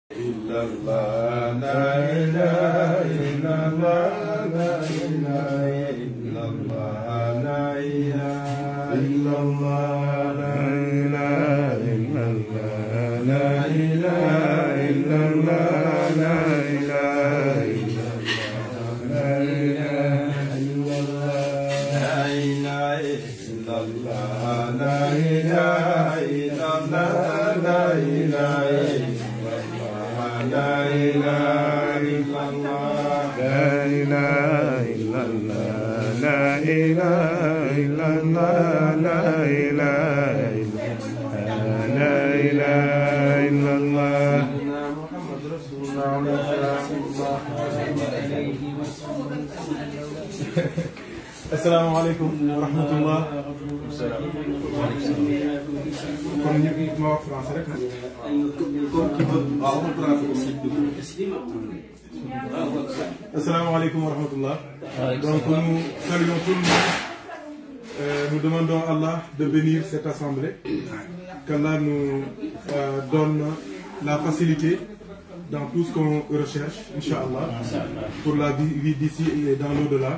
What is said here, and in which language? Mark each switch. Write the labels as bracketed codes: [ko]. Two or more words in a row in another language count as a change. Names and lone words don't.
[ar] إلا الله، لا إله إلا الله، لا إله إلا الله، لا إله إلا الله، لا إله إلا الله، لا إله إلا الله، لا إله إلا الله، لا إله إلا الله، لا إله إلا الله، لا إله إلا الله. لا إله إلا الله، لا إله إلا الله، لا إله إلا الله، لا إله إلا الله. محمد رسول الله. السلام عليكم ورحمة الله. [wo] Kon ñu ma wax français rek. [ar] السلام عليكم ورحمة الله. [fr] Donc nous saluons tout le monde. Nous demandons à Allah de bénir cette assemblée. Qu'Allah nous donne la facilité dans tout ce qu'on recherche, Inch'Allah, pour la vie d'ici et dans l'au-delà.